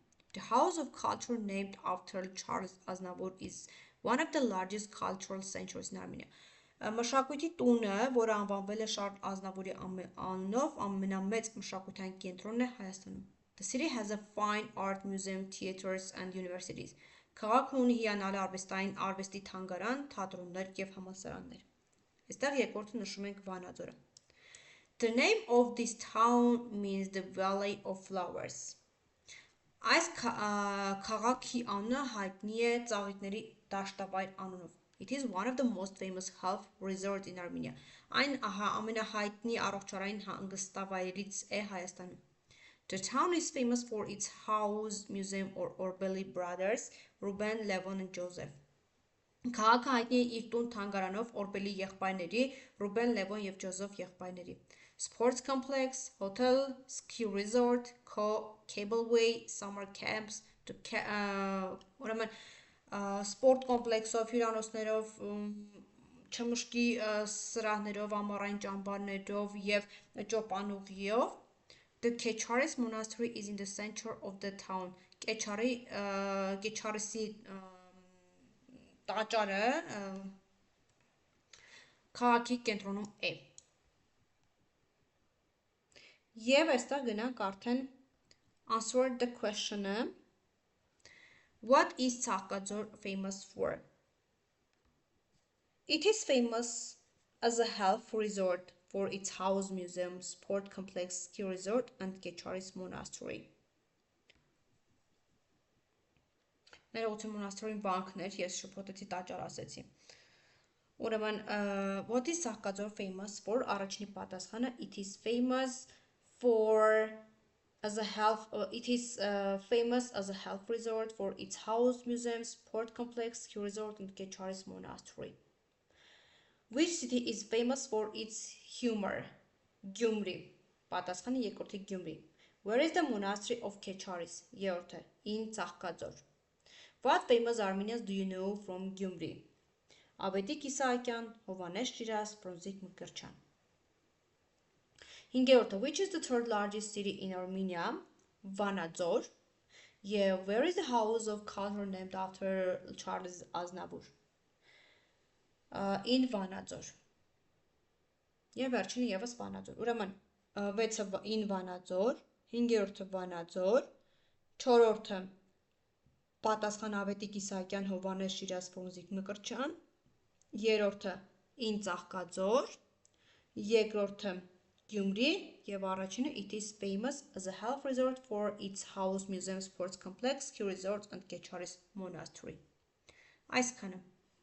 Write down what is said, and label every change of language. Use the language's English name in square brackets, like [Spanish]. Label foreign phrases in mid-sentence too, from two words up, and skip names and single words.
[English] The House of Culture named after Charles Aznavour is one of the largest cultural centers in Armenia. [Armenian] Մշակույթի տունը, որը անվանվել է Շարլ Ազնավուրի անունով, ամենամեծ մշակութային կենտրոնն է Հայաստանում. [English] The city has a fine art museum, theaters and universities. [Armenian] Քաղաքը ունի հիանալի արվեստի թանգարան, թատրոններ և համալսարաններ. Այստեղ երկրորդը նշում ենք Վանաձորը. [English] The name of this town means the valley of flowers. [Armenian] Այս քաղաքի անունը հայտնի է ծաղիկների դաշտավայր անունով. [English] It is one of the most famous health resorts in Armenia. [Armenian] Այն ամենահայտնի առողջարային հանգստավայրերից է Հայաստանում. [English] The town is famous for its house museum or Orbeli brothers, Ruben, Levon and Joseph. [Armenian] Քաղաքը հայտնի է իր տուն թանգարանով Օրբելի եղբայրների, Ruben, Levon և Joseph եղբայրների. [English] Sports complex, hotel, ski resort, cableway, summer camps, [Armenian] ուրեմն սպորտ կոմպլեքսով, հյուրանոցներով, չմշկի սրահներով, ամառային ճամբարներով և ճոպանուղիով. [English] The Kecharis monastery is in the center of the town. [Armenian] Kecharisի տաճարը քաղաքի կենտրոնում է. Եվ այստեղ գնանք արդեն [English] answer the question-ը. What is Ծաղկաձոր famous for? It is famous as a health resort for its house museum, sport complex, ski resort and Kecharis monastery. [Armenian] ներողություն մոնաստրոյին վանքներ, ես շփոթեցի տաճար ասեցի։ Ուրեմն, [English] what is Ծաղկաձոր famous for? [Armenian] Առաջինի պատասխանը [English] it is famous as a health resort for its house, museums, port complex, ski resort and Kecharis monastery. Which city is famous for its humor? [Armenian] Gyumri. Պատասխանը երկրորդի Gyumri. [English] Where is the monastery of Kecharis? [Armenian] Երրորդը in Ծաղկաձոր. [English] What famous Armenians do you know from Gyumri? [Armenian] Ավետիք Իսահակյան, Հովանես Շիրազ, Ֆրունզիկ Մկրտչյան. [English] Հինգերորդը which is the third largest city in Armenia? [Armenian] Վանաձոր. [English] Yeah, where is the house of culture named after Charles Aznavour? [Armenian] In Վանաձոր. Եվ վերջինը եւս Վանաձոր. Ուրեմն 6-ը in Վանաձոր, 5-րդը Վանաձոր, 4-րդը պատասխան Ավետիք Իսահակյան, Հովանես Շիրազ, Ֆրունզիկ Մկրտչյան, 3-րդը in Ծաղկաձոր, 2-րդը Gyumri եւ առաջինը [English] it is famous as a health resort for its house, museum, sports complex, ski resort and Kecharis monastery. [Armenian] Այսքանը